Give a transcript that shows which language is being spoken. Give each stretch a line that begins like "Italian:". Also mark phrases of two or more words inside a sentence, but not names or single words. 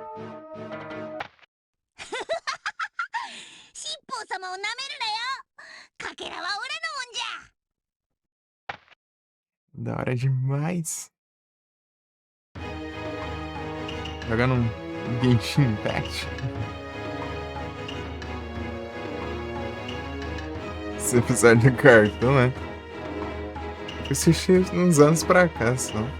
Japanese: 七宝様をなめるなよ。かけらはオラのもんじゃ。
Portuguese: Da hora demais. Jogando um Genshin Impact. Esse episódio do cartão, né? Eu assisti uns anos pra cá só.